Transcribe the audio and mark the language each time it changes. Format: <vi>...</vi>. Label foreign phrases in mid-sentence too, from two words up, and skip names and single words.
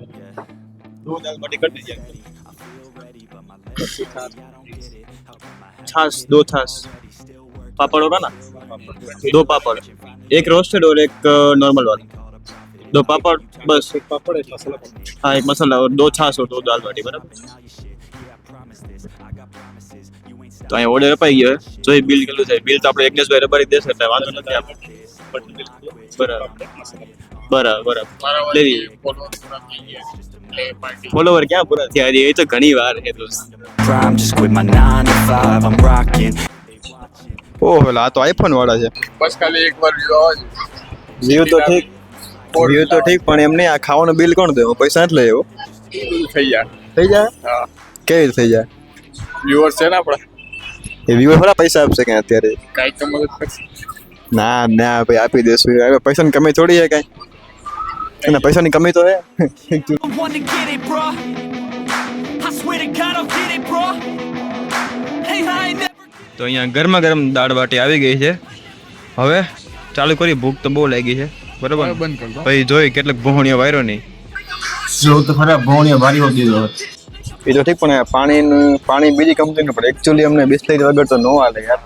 <hi>2 दाल बाटी कर दीजिए. छाछ 2 छाछ, पापड़ होगा ना? 2 पापड़, एक रोस्टेड और एक नॉर्मल वाला. 2 पापड़ बस. एक पापड़, एक मसाला पापड़. हाँ, एक मसाला और 2 छाछ और 2 दाल बाटी, बराबर?</hi> <gu>તો અહીંયા ઓર્ડર અપાઈ ગયો જોઈ બિલ કેટલું છે. બિલ તો આપણે યજ્ઞેશભાઈ રબારી દેશે એટલે વાંધો નથી આપણે. બરાબર બરાબર બરાબર લેવી. ફોલોવર ક્યાં પૂરા થયા હજી? એ તો ઘણી વાર છે દોસ્ત.</gu> <en>Prime, just quit my 9 to 5, I'm rocking.</en> <gu>ઓહો, આ તો આઈફોન વાળા છે. બસ ખાલી એક વાર વ્યૂ આવે વ્યૂ તો ઠીક, વ્યૂ તો ઠીક, પણ એમને આ ખાવાનું બિલ કોણ દે? પૈસા નથી લઈ આવ્યો. થઈ જાય. થઈ જાય? હા, કેવી રીતે થઈ જાય? વ્યુઅર છે ને આપણા, એ વ્યૂ થોડા પૈસા આપશે કે અત્યારે? કાંઈક તો મદદ કરશે. ના ના ભાઈ, આપી દેશું. હવે પૈસાની કમી થોડી છે કાંઈ? એના પૈસાની કમી તો હે.</gu> <en>I wanna get it, bro. I swear to God, I'll get it, bro. Hey, I ain't never.</en> <gu>તો અહીંયા ગરમા ગરમ દાળ બાટી આવી ગઈ છે. હવે ચાલુ કરી, ભૂખ તો બહુ લાગી છે, બરોબર?</gu> <hi>बंद कर दो.</hi> <gu>પછી જોઈ કેટલાક ભોણિયા વાયરો નહીં. જો તો ખરા ભોણિયા ભારી હોતી દીધો એ તો ઠીક, પણ પાણી બીજી કંપનીનું પડે. એકચ્યુઅલી અમને બિસ્લેરી વગર તો નો હાલે યાર.</gu>